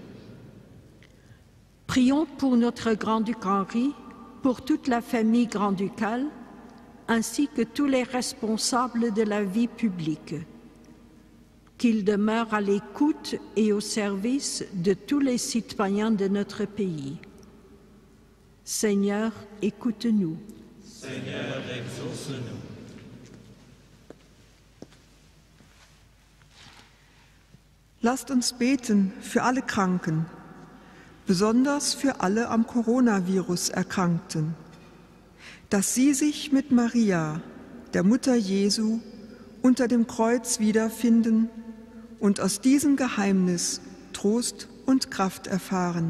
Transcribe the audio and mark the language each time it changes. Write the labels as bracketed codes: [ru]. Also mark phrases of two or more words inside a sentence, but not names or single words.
[fr] Prions pour notre grand-duc Henri, pour toute la famille grand-ducale, ainsi que tous les responsables de la vie publique. Qu'ils demeurent à l'écoute et au service de tous les citoyens de notre pays. Seigneur, écoute-nous. Seigneur, exauce-nous. [de] Lasst uns beten für alle Kranken, besonders für alle am Coronavirus Erkrankten, dass sie sich mit Maria, der Mutter Jesu, unter dem Kreuz wiederfinden und aus diesem Geheimnis Trost und Kraft erfahren.